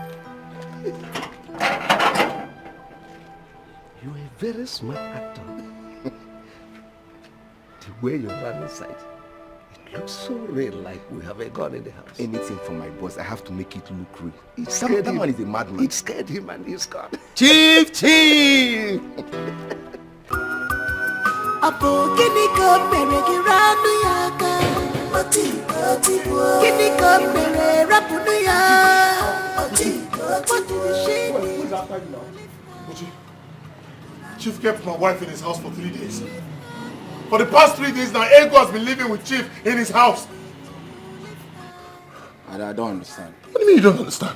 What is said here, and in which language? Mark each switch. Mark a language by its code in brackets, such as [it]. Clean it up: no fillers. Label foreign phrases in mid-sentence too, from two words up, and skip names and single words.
[en] You're a very smart actor. The way you run inside, it looks so real, like we have a gun in the house. Anything for my boss, I have to make it look real. That man is a madman. It scared him and he's gone. Chief! Apo kini ko mere giranu yaka. Kini ko mere rapunu ya. What do she need? Chief kept my wife in his house for 3 days. For the past 3 days now, Ego has been living with Chief in his house. I don't understand. What do you mean you don't understand?